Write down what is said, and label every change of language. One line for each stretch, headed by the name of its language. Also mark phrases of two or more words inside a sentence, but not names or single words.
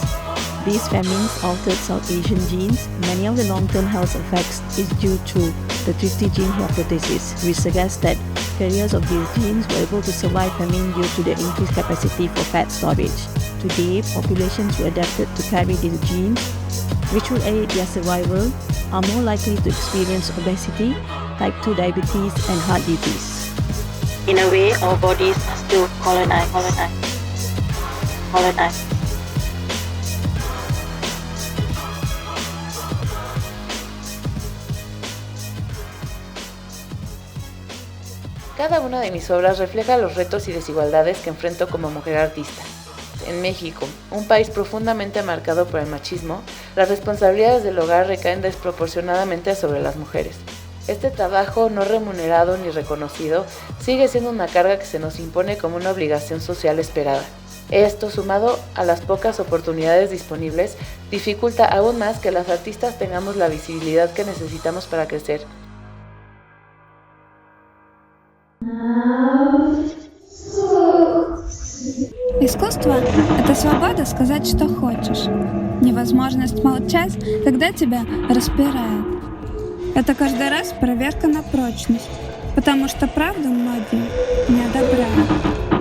English: These famines altered South Asian genes. Many of the long-term health effects is due to the Tiffe gene hypothesis, which suggests that carriers of these genes were able to survive famine due to their increased capacity for fat storage. Today, populations who adapted to carry these genes, which will aid their survival, are more likely to experience obesity, type 2 diabetes and heart disease. In a way, our bodies are still colonized.
Spanish: Cada una de mis obras refleja los retos y desigualdades que enfrento como mujer artista. En México, un país profundamente marcado por el machismo, las responsabilidades del hogar recaen desproporcionadamente sobre las mujeres. Este trabajo no remunerado ni reconocido sigue siendo una carga que se nos impone como una obligación social esperada. Esto, sumado a las pocas oportunidades disponibles, dificulta aún más que las artistas tengamos la visibilidad que necesitamos para crecer.
Russian: Искусство – это свобода сказать, что хочешь. Невозможность молчать, когда тебя распирает. Это каждый раз проверка на прочность, потому что правду многие не одобряют.